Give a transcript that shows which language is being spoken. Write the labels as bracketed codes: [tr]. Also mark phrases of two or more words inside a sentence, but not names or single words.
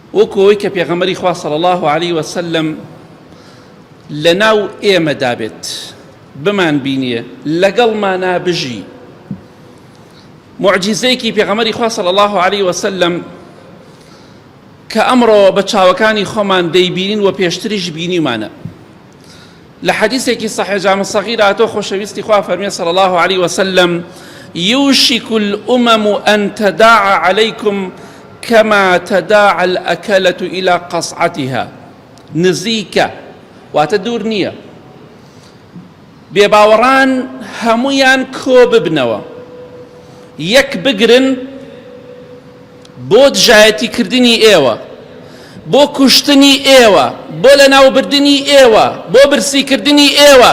[ckb] وەکەوەی کە پێغەمبەری خوا [ar] صلی الله عليه وسلم [ckb] لەناو ئێمەدا بێت، بمان بینیە، لەگەڵمانە بژی. معجزەیەکی پێغەمبەری خوا [ar] صلی الله عليه وسلم [ckb] کە ئەمڕۆ بە چاوەکانی خۆمان دەیبینین و پێشتریش بینیمانە. لە حەدیثێکی صحیح جامع صغیر هاتۆ خۆشەویستی خوا فەرمێ [ar] صلی الله عليه وسلم: يوشك الأمم أن تداعى عليكم كما تداعى الأكلة إلى قصعتها. [ckb] نزيكە واتە دوور نییە، بێباوەڕان هەمویان کۆ ببنەوە، یەک بگرن بۆ دژایەتیکردنی ئێوە، بۆ کوشتنی ئێوە، بۆ لەناوبردننی ئێوە، بۆ برسیکردنی ئێوە.